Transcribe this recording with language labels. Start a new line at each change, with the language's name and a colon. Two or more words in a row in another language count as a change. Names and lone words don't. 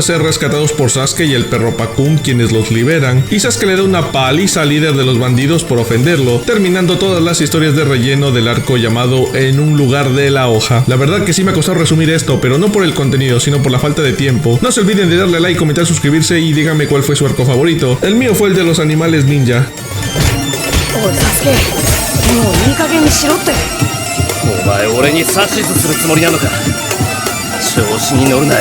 Spanish: ser rescatados por Sasuke y el perro Pakun, quienes los liberan, y Sasuke le da una paliza al líder de los bandidos por ofenderlo, terminando todas las historias de relleno del arco llamado En un lugar de la hoja. La verdad que sí me ha costado resumir esto, pero no por el contenido, sino por la falta de tiempo. No se olviden de darle like, comentar, suscribirse y díganme cuál fue su arco favorito. El mío fue el de los animales ninja. Oye,
Japanese: Sasuke, もういい加減にしろって。お前俺に指図するつもりなのか。調子に乗るなよ。